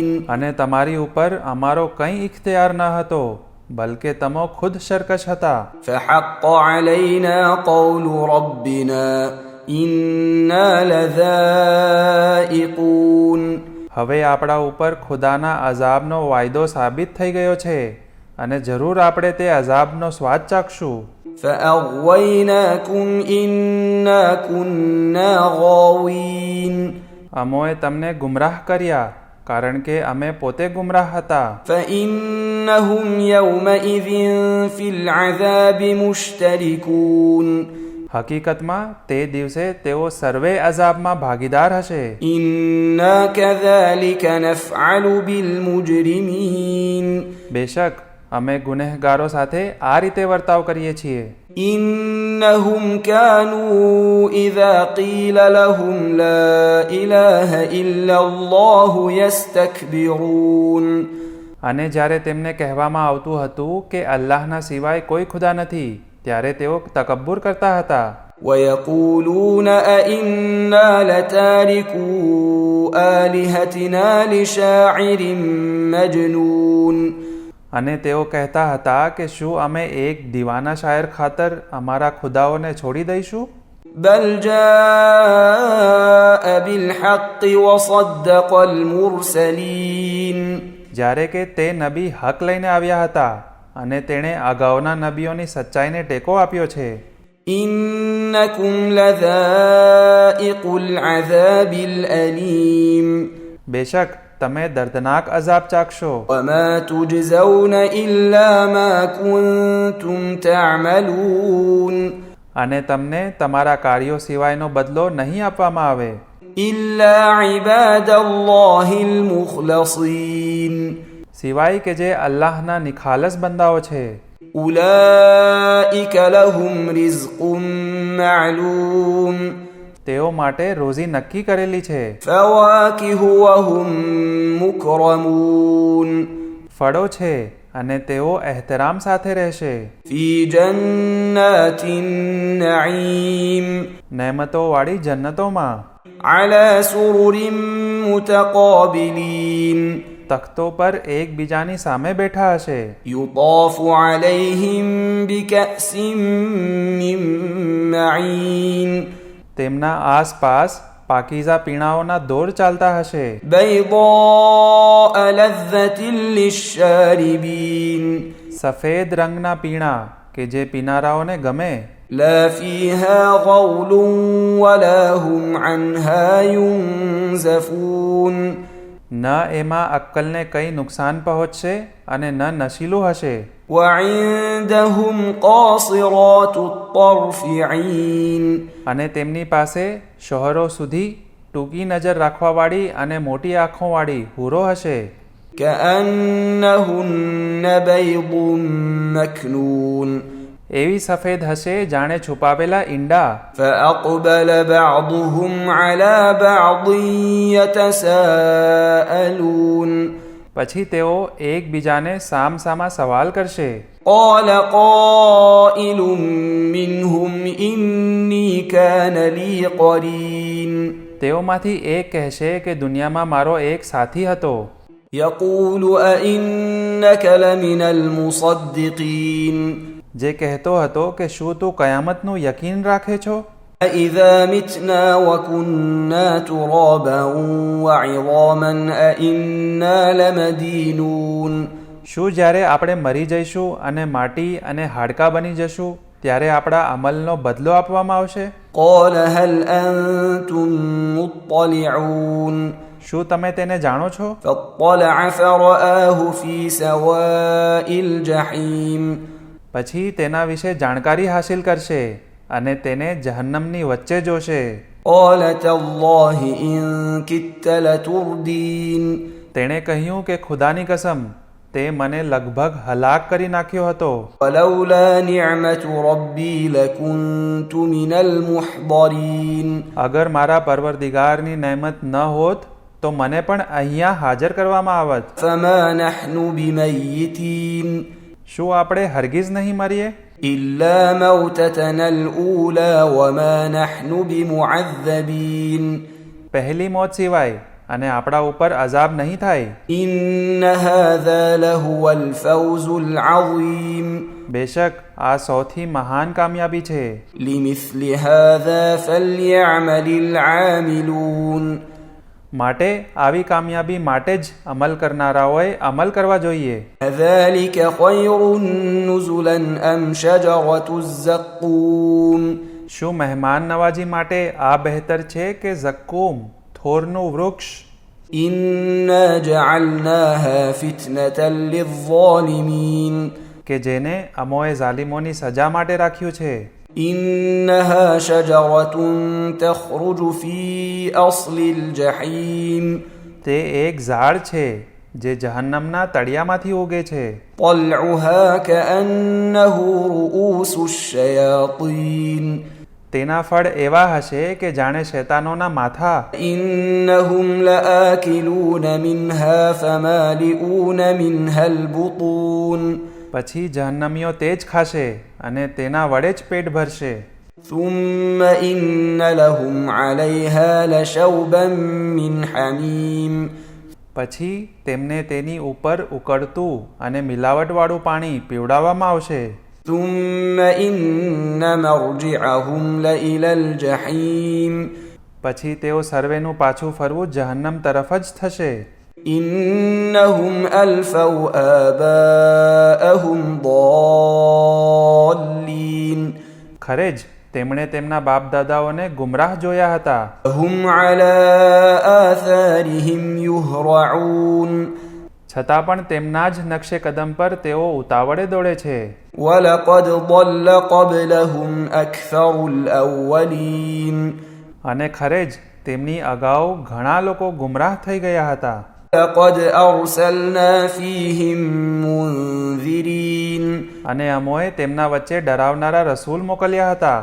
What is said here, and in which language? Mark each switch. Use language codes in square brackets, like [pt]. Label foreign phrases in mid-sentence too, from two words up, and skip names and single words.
[gu] અને તમારી ઉપર અમારો કંઈ ઇખ્તિયાર ન હતો, બલકે તમે ખુદ સરકશ હતા. [ar] فحق علينا قول ربنا إنا لذائقون [gu] હવે આપણા ઉપર ખુદાના અઝાબનો વાયદો સાબિત થઈ ગયો છે અને જરૂર આપણે તે અઝાબનો સ્વાદ ચાખશું. [ar] فأغويناكم إنا كنا غاوين [gu] અમોએ તમને ગુમરાહ કર્યા, કારણ કે અમે પોતે ગુમરાહ હતા. [ar] فإنهم يومئذ في العذاب مشتركون [gu] હકીકતમાં તે દિવસે તેઓ સર્વે અઝાબમાં ભાગીદાર હશે. [ar] إنا كذلك نفعل بالمجرمين [gu] બેશક અમે ગુનેહગારો સાથે આ રીતે વર્તાવ કરીએ છીએ. [ar] إنهم كانوا إذا قيل لهم لا إله إلا الله يستكبرون [gu] અને જ્યારે તેમને કહેવામાં આવતું હતું કે અલ્લાહના સિવાય કોઈ ખુદા નથી, ત્યારે તેઓ તકબ્બુર કરતા હતા. [ar] ويقولون أئنا لتاركو آلهتنا لشاعر مجنون [gu] અને તેઓ કહેતા હતા કે શું અમે એક દીવાના શાયર ખાતર અમારા ખુદાઓને છોડી દઈશું? [ar] بل جاء بالحق وصدق المرسلين [gu] જ્યારે કે તે નબી હક લઈને આવ્યા હતા અને તેણે અગાઉના નબીઓની સચ્ચાઈને ટેકો આપ્યો છે. [ar] إنكم لذائق العذاب الأليم [gu] બેશક તમે દર્દનાક અઝાબ ચાખશો. [ar] وما تجزون إلا ما كنتم تعملون [gu] અને તમને તમારા કાર્યો સિવાયનો બદલો નહીં આપવામાં આવે. [ar] إلا عباد الله المخلصين [gu] સિવાય કે જે અલ્લાહના નિખાલસ બંદાઓ છે. [ar] أولئك لهم رزق معلوم [gu] તેઓ માટે રોઝી નક્કી કરેલી છે. [ar] فواكه وهم مكرمون [gu] ફળો છે અને તેઓ એહતરામ સાથે રહેશે. [ar] في جنات النعيم [gu] નેમતોવાળી જન્નતોમાં [ar] على سرر متقابلين [gu] તખ્તો પર એકબીજાની સામે બેઠા હશે. [ar] يطاف عليهم بكأس من معين [gu] તેમના આસપાસ પાકીઝા પીણાઓના દોર ચાલતા હશે. [ar] بيضاء لذة للشاربين [gu] સફેદ રંગના પીણા કે જે પીનારાઓને ગમે. [ar] لا فيها غول ولا هم عنها ينزفون [gu] ન એમાં અક્કલને કંઈ નુકસાન પહોંચશે અને ન નશીલું હશે. [ar] وعندهم قاصرات الطرف عين [gu] અને તેમની પાસે શોહરો સુધી ટૂંકી નજર રાખવાવાળી અને મોટી આંખોવાળી હુરો હશે. [ar] كأنهن بيض مكنون [gu] એવી સફેદ હશે જાણે છુપાવેલા ઈંડા. [ar] فأقبل بعضهم على بعض يتساءلون [gu] પછી તેઓ એકબીજાને સામસામા સવાલ કરશે. [ar] قال قائل منهم إني كان لي قرين [gu] તેઓમાંથી એક કહેશે કે દુનિયામાં મારો એક સાથી હતો. [ar] يقول أئنك لمن المصدقين [gu] જે કહેતો હતો કે શું તું કયામતનું યકીન રાખે છો? [ar] أإذا متنا وكنا ترابا وعظاما أإنا لمدينون [gu] શું જ્યારે આપણે મરી જઈશું અને માટી અને હાડકાં બની જશું, ત્યારે આપણા અમલનો બદલો આપવામાં આવશે? [ar] قال هل أنتم مطلعون [gu] શું તમે તેને જાણો છો? [ar] فاطلع فرآه في سواء الجحيم [gu] પછી તેના વિશે જાણકારી હાસિલ કરશે અને તેને જહન્નમની વચ્ચે જોશે. [ar] قال تالله إن كدت لتردين [gu] તેણે કહ્યું કે ખુદાની કસમ, તે મને લગભગ હલાક કરી નાખ્યો હતો. [ar] ولولا نعمة ربي لكنت من المحضرين [gu] અગર મારા પરવરદિગારની નહેમત ન હોત તો મને પણ અહીંયા હાજર કરવામાં આવત. [ar] فما نحن بميتين [gu] શું આપણે હરગીઝ નહીં મરીએ? [ar] إلا موتتنا الأولى وما نحن بمعذبين [gu] પહેલી મોત સિવાય, અને આપણા ઉપર અઝાબ નહીં થાય. [ar] إن هذا لهو الفوز العظيم [gu] બેશક આ સૌથી મહાન કામયાબી છે. [ar] لمثل هذا فليعمل العاملون [gu] માટે આવી કામયાબી માટે જ અમલ કરનારાઓએ અમલ કરવા જોઈએ. [ar] أذلك خير نزلا أم شجرة الزقوم [gu] શું મહેમાન નવાજી માટે આ બહેતર છે કે ઝક્કૂમ, થોરનું વૃક્ષ? [ar] إنا جعلناها فتنة للظالمين [gu] કે જેને અમોએ ઝાલિમોની સજા માટે રાખ્યું છે. [ar] إنها شجرة تخرج في أصل الجحيم [gu] તે એક ઝાડ છે જે જહન્નમના તળિયામાંથી ઉગે છે. [ar] طلعها كأنه رؤوس الشياطين [gu] તેના ફળ એવા હશે કે જાણે શૈતાનોના માથા. [ar] إنهم لآكلون منها فمالئون منها البطون [gu] પછી જહન્નમીઓ તે જ ખાશે અને તેના વડે જ પેટ ભરશે. [ar] ثم إن لهم عليها لشوبا من حميم [gu] પછી તેમને તેની ઉપર ઉકળતું અને મિલાવટવાળું પાણી પીવડાવવામાં આવશે. [ar] ثم إن مرجعهم لإلى الجحيم [gu] પછી તેઓ સર્વેનું પાછું ફરવું જહન્નમ તરફ જ થશે. [ar] إنهم ألفوا آباءهم ضالين [gu] ખરે જ તેમણે તેમના બાપ દાદાઓને ગુમરાહ જોયા હતા. [ar] هم على آثارهم يهرعون [gu] છતાં પણ તેમના જ નકશે કદમ પર તેઓ ઉતાવળે દોડે છે. [ar] ولقد ضل قبلهم أكثر الأولين [gu] અને ખરે જ તેમની અગાઉ ઘણા લોકો ગુમરાહ થઈ ગયા હતા. [ar] لقد أرسلنا فيهم منذرين [gu] અને અમોએ તેમના વચ્ચે ડરાવનારા રસૂલ મોકલ્યા હતા.